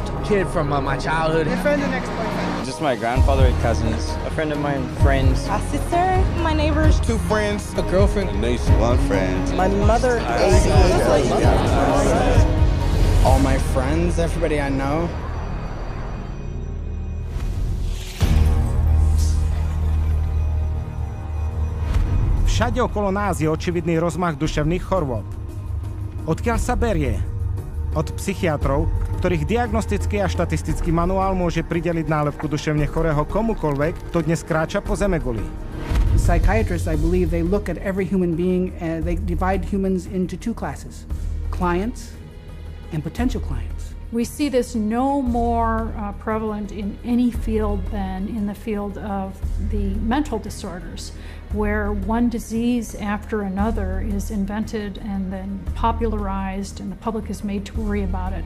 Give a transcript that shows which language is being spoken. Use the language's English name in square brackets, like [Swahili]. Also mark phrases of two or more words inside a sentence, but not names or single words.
[English] Kid from my childhood. My friend and ex-boyfriend. Just my grandfather and cousins. A friend of mine, friends. A sister, my neighbors. 2 friends. A girlfriend. A niece. 1 friend. My mother. All my friends, everybody I know. [Slovak] Všade okolo nás je očividný rozmach duševných chorôb. Odkiaľ sa berie? Od psychiatrov, ktorých diagnostický a štatistický manuál môže prideliť nálepku duševne chorého komukoľvek, kto dnes kráča po zemeguli. [English] Psychiatrists, I believe, they look at every human being and they divide humans into 2 classes: clients and potential clients. We see this no more prevalent in any field than in the field of the mental disorders, where one disease after another is invented and then popularized and the public is made to worry about it.